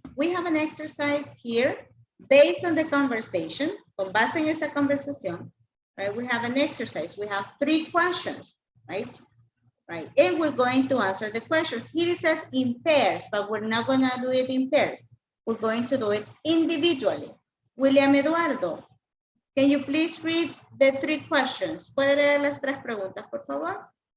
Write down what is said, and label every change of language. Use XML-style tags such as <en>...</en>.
<en>We have an exercise here based on the conversation.</en> <es>Con base en esta conversación,</es> <en>right? We have an exercise. We have 3 questions, right? Right. And we're going to answer the questions. Here it says in pairs, but we're not going to do it in pairs. we're going to do it individually. William Eduardo, can you please read the 3 questions?</en> <es>¿Puede leer las 3 preguntas, por favor?</es>